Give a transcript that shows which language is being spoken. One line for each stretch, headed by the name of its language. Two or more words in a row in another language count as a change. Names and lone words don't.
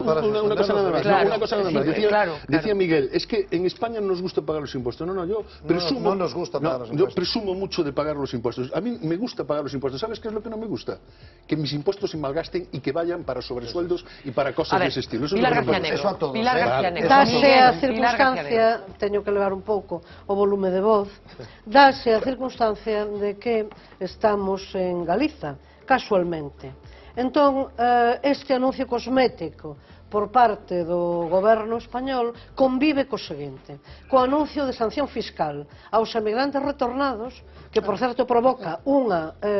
Spanish: Una cosa nada más. Decía Miguel, es que en España no nos gusta pagar los impuestos. Yo presumo, no nos gusta pagar los impuestos. Yo presumo mucho de pagar los impuestos. A mí me gusta pagar los impuestos. ¿Sabes qué es lo que no me gusta? Que mis impuestos se malgasten y que vayan para sobresueldos y para cosas de ese estilo. Pilar García Negro.
Galician: Dase a circunstancia, teño que levar un pouco o volume de voz, dase a circunstancia de que estamos en Galiza, casualmente. Entón, este anuncio cosmético por parte do goberno español convive co seguinte, co anuncio de sanción fiscal aos emigrantes retornados, que por certo provoca unha